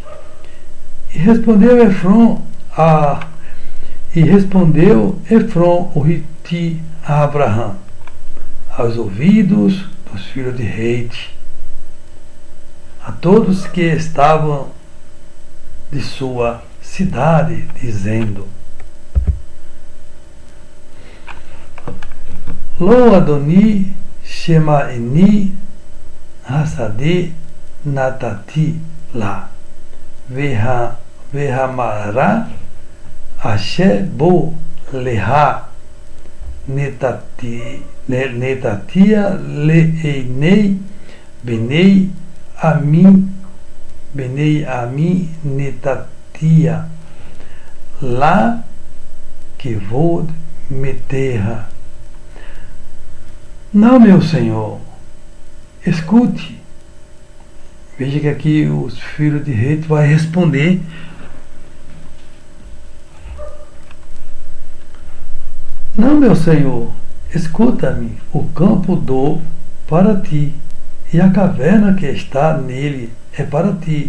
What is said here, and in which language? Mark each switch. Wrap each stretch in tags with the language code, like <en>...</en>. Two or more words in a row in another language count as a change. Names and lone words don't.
<pt>E respondeu Efron o Hiti a Abraham, aos ouvidos dos filhos de Reite, a todos que estavam de sua cidade, dizendo:</pt> <he>לא אדני שמעני השדה נתתי לך והמערה אשר בו לך נתתיה לעיני בני עמי נתתיה לך קבר מתך.</he> <pt>Não, meu Senhor, escute. Veja que aqui os filhos de Reite vai responder. Não, meu Senhor, escuta-me, o campo dou para ti, e a caverna que está nele é para ti.</pt>